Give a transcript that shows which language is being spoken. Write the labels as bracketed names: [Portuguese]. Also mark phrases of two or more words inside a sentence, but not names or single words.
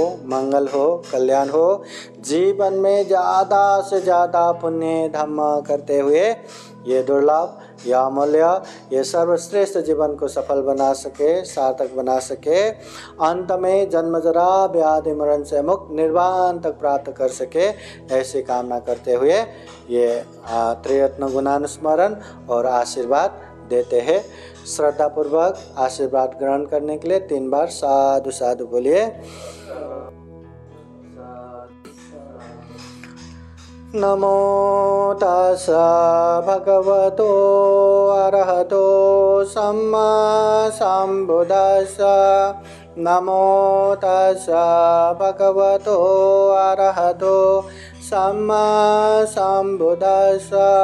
[Hindi] मंगल हो, कल्याण हो, जीवन में ज़्यादा से ज़्यादा पुण्य धम्म करते हुए ये दुर्लभ, यह अमूल्य, ये सर्वश्रेष्ठ जीवन को सफल बना सके, सार्थक बना सके, अंत में जन्म जरा व्याधि मरण से मुक्त निर्वाण तक प्राप्त कर सके, ऐसी कामना करते हुए ये त्रिरत्न गुणानुस्मरण और आशीर्वाद देते हैं। श्रद्धापूर्वक आशीर्वाद ग्रहण करने के लिए 3 बार साधु साधु बोलिए। [Pali] नमो तस्सा भगवतो अरहतो सम्मा सम्बुद्दस्सा। नमो तस्सा भगवतो अरहतो सम्मा सम्बुद्दस्सा।